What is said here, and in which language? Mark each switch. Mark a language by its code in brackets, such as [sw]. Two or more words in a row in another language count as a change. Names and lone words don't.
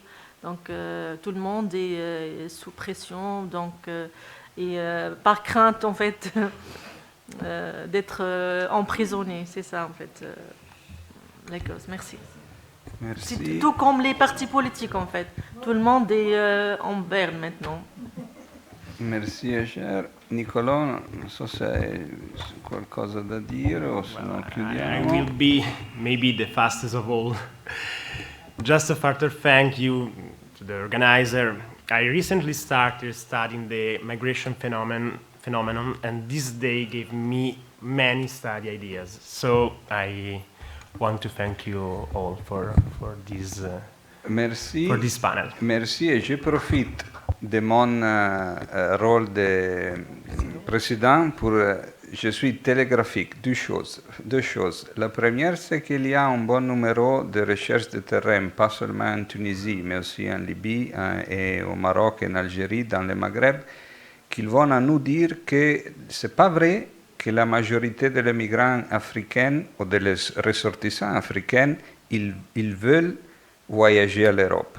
[fr] Donc tout le monde est sous pression, et par crainte en fait d'être emprisonné. C'est ça en fait la cause. Merci. Merci. C'est tout comme les partis politiques en fait. Tout le monde est en berne maintenant. Merci Hajar. [it] Nicolò, non so se hai qualcosa da dire o se no chiudiamo. [en] I will be maybe the fastest of all. Just a further thank you to the organizer. I recently started studying the migration phenomenon, and this day gave me many study ideas. So I want to thank you all for this [fr] Merci. [en] for this panel. [fr] Merci et je profite de mon rôle de président pour... je suis télégraphique, deux choses. La première, c'est qu'il y a un bon numéro de recherches de terrain, pas seulement en Tunisie, mais aussi en Libye et au Maroc, en Algérie, dans le Maghreb, qui vont nous dire que ce n'est pas vrai que la majorité des migrants africains ou des ressortissants africains, ils veulent voyager à l'Europe.